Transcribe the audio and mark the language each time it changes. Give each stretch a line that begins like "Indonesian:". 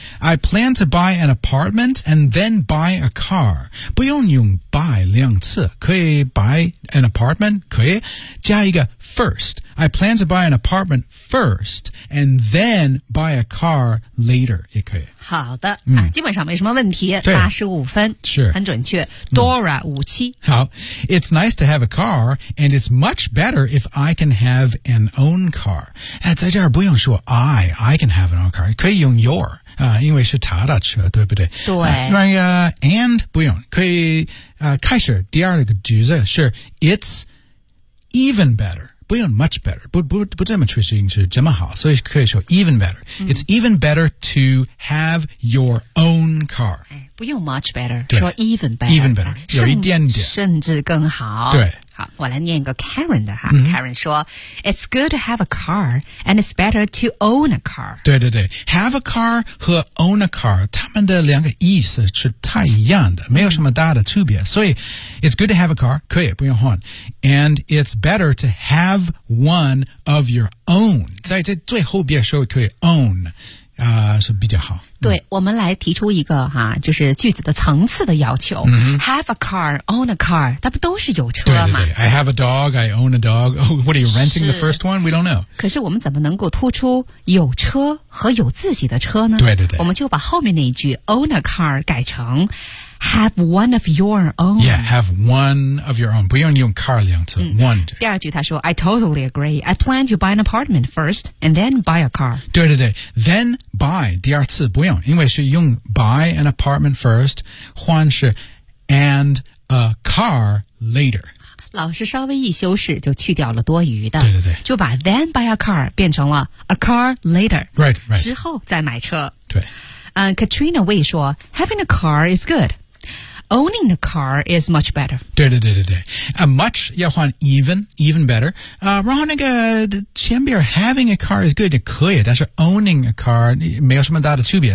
English: I plan to buy an apartment and then buy a car.
Chinese: 不用用 buy 两次，可以
English: buy an apartment
Chinese: 可以加一个 first.
English: I plan to buy an apartment first and then buy a car later
Chinese: 也可以。好的，嗯，基本上没什么问题，85分，是，很准确。Dora 57，好。
English: It's nice to have a car and it's much better if I can have an own car.
Chinese: 在这儿不用说
English: I can have an own car，
Chinese: 可以用 your。因为是他的车，对不对？对。那个 and 不用，可以开始第二个句子是
English: it's even better，
Chinese: 不用 much better， 不这么确实是这么好，所以可以说 even better、嗯。
English: It's even better to have your own car。
Chinese: 不用 much better， 说 even better， even better，有一点点，甚至更好。对。好，我来念一个 Karen 的哈。
English: 嗯、Karen 说 ，It's good to have a car, and it's better to own a car.
Chinese: 对对对 ，have a car 和 own a car， 他们的两个意思是太一样的，没有什么大的区别。
English: 所以 ，It's good to have a car，
Chinese: 可以不用换
English: ，and it's better to have one of your own。
Chinese: 在这最后边说可以 own。是比较好。对、嗯、我们来提出一个哈、啊、就是句子的层次的要求。嗯、
English: have a car, own a car,
Chinese: 它不都是有车吗？对对对。
English: I have a dog, I own a dog.、Oh, what are you renting the first one? We don't know.
Chinese: 可是我们怎么能够突出有车和有自己的车呢？对对对。我们就把后面那一句
English: own a car 改成 have one of your own. Yeah, have one of your own.
Chinese: 不用用
English: car 两次、嗯、one.
Chinese: 第二句他说
English: I totally agree. I plan to buy an apartment first and then buy a car. 对对对。Then,Buy,
Chinese: 第二次不用，因为是用
English: buy an apartment first, 换是 and a car later.
Chinese: 老师稍微一修饰就去掉了多余的。对对对。就把
English: then buy a car 变成了 a car later. Right, right.
Chinese: 之后再买车。对。
English: Katrina Wei 说 having a car is good. Owning a car is much better.
Chinese: 对对对对对。Much 要换 even, even better. 然后那个前边
English: having a car is good
Chinese: 也可以，但是 owning a car 没有什么大的区别。